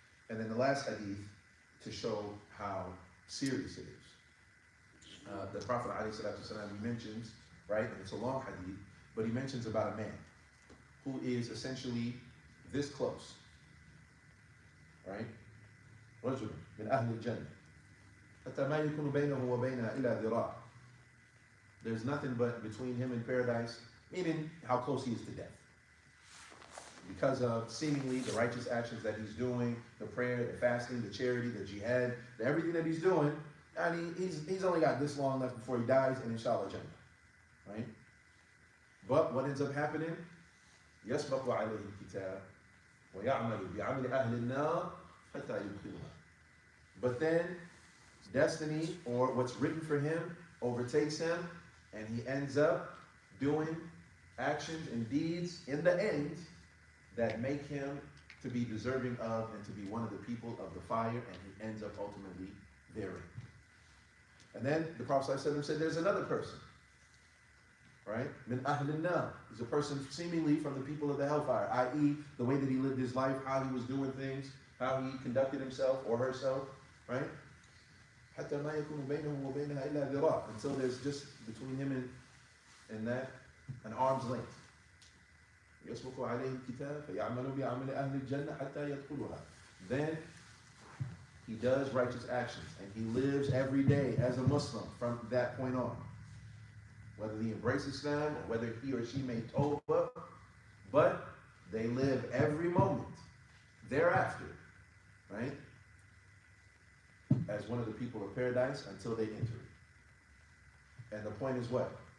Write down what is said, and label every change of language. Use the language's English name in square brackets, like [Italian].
[English] And then the last hadith, to show how serious it is. The Prophet ﷺ, he mentions, right, and it's a long hadith, but he mentions about a man who is essentially this close. Right? [Arabic] رجل من أهل الجنة حتى ما يكون بينه وبينها إلا ذراع. [English] There's nothing but between him and paradise, meaning how close he is to death. Because of seemingly the righteous actions that he's doing, the prayer, the fasting, the charity, the jihad, everything that he's doing, and he's only got this long left before he dies, and inshallah Jannah. Right? But what ends up happening? [Arabic] يسبق عليه الكتاب ويعمل بعمل أهل النار حتى يدخلها. [English] But then destiny, or what's written for him, overtakes him, and he ends up doing actions and deeds in the end that make him to be deserving of and to be one of the people of the fire, and he ends up ultimately therein. And then the Prophet ﷺ said there's another person, right? Min ahl an-nar is a person seemingly from the people of the hellfire, i.e. the way that he lived his life, how he was doing things, how he conducted himself or herself, right? حتى ما يكون بينه وبينها إلا ذراع, until there's just between him and that an arm's length. [Arabic] يسبق عليه الكتاب فيعمل بعمل أهل الجنة حتى يدخلها. [English] Then he does righteous actions and he lives every day as a Muslim from that point on. Whether he embraces Islam or whether he or she may tawbah, but they live every moment thereafter, right, as one of the people of paradise until they enter it. And the point is what?